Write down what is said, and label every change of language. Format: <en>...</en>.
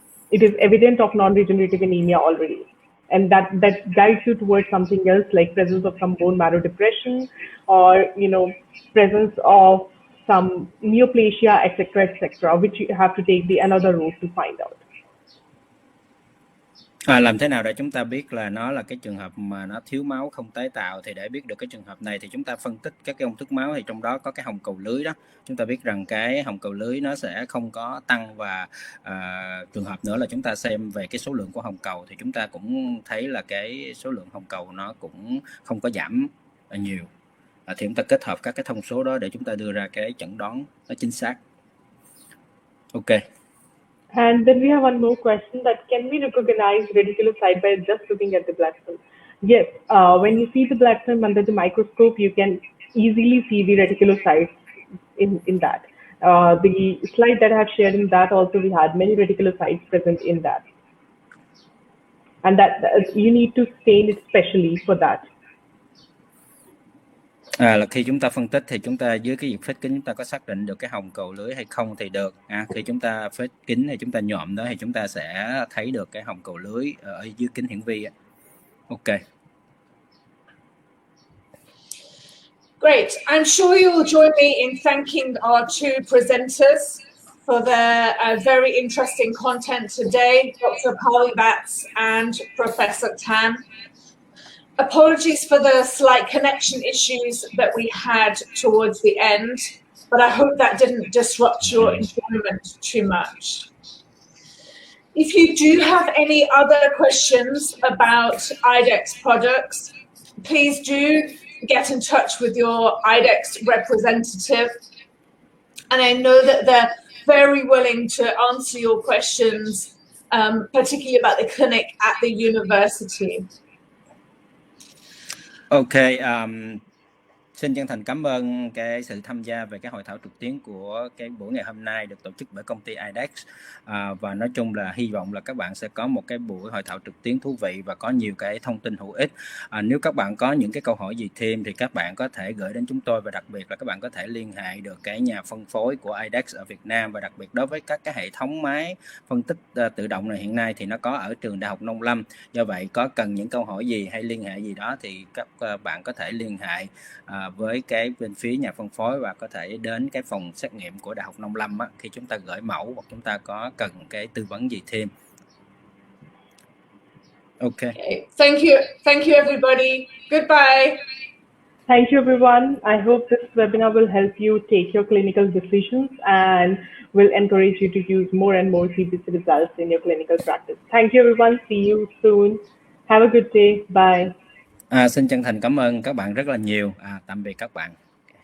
<en>It is evident of non-regenerative anemia already. And that guides you towards something else, like presence of some bone marrow depression, or presence of some neoplasia, etc., which you have to take another route to find out.</en> <vi>Làm thế nào để chúng ta biết là nó là cái trường hợp mà nó thiếu máu không tái tạo? Thì để biết được cái trường hợp này thì chúng ta phân tích các cái công thức máu, thì trong đó có cái hồng cầu lưới đó. Chúng ta biết rằng cái hồng cầu lưới nó sẽ không có tăng, và trường hợp nữa là chúng ta xem về cái số lượng của hồng cầu thì chúng ta cũng thấy là cái số lượng hồng cầu nó cũng không có giảm nhiều. Thì chúng ta kết hợp các cái thông số đó để chúng ta đưa ra cái chẩn đoán nó chính xác.</vi> <en>Ok. And then we have one more question, that can we recognize reticulocyte by just looking at the blood film? Yes, when you see the blood film under the microscope, you can easily see the reticulocytes in that. The slide that I have shared, in that also we had many reticulocytes present in that. And that you need to stain it specially for that.</en> <vi>Là khi chúng ta phân tích thì chúng ta dưới cái việc phết kính chúng ta có xác định được cái hồng cầu lưới hay không thì được. Khi chúng ta phết kính thì chúng ta nhòm đó thì chúng ta sẽ thấy được cái hồng cầu lưới ở dưới kính hiển vi.</vi> <en>Ok. Great. I'm sure you'll join me in thanking our two presenters for their very interesting content today, Dr. Polybatz and Professor Tan. Apologies for the slight connection issues that we had towards the end, but I hope that didn't disrupt your enjoyment too much. If you do have any other questions about IDEX products, please do get in touch with your IDEX representative. And I know that they're very willing to answer your questions, particularly about the clinic at the university.</en> <vi>Ok, xin chân thành cảm ơn cái sự tham gia về cái hội thảo trực tuyến của cái buổi ngày hôm nay được tổ chức bởi công ty IDEX, và nói chung là hy vọng là các bạn sẽ có một cái buổi hội thảo trực tuyến thú vị và có nhiều cái thông tin hữu ích. Nếu các bạn có những cái câu hỏi gì thêm thì các bạn có thể gửi đến chúng tôi, và đặc biệt là các bạn có thể liên hệ được cái nhà phân phối của IDEX ở Việt Nam, và đặc biệt đối với các cái hệ thống máy phân tích tự động này hiện nay thì nó có ở trường Đại học Nông Lâm. Do vậy có cần những câu hỏi gì hay liên hệ gì đó thì các bạn có thể liên hệ với cái bên phía nhà phân phối, và có thể đến cái phòng xét nghiệm của Đại học Nông Lâm khi chúng ta gửi mẫu hoặc chúng ta có cần cái tư vấn gì thêm.</vi> <en>Okay. Thank you everybody. Goodbye. Thank you everyone. I hope this webinar will help you take your clinical decisions and will encourage you to use more and more CBC results in your clinical practice. Thank you everyone. See you soon. Have a good day. Bye.</en> <vi>Xin chân thành cảm ơn các bạn rất là nhiều. Tạm biệt các bạn.</vi>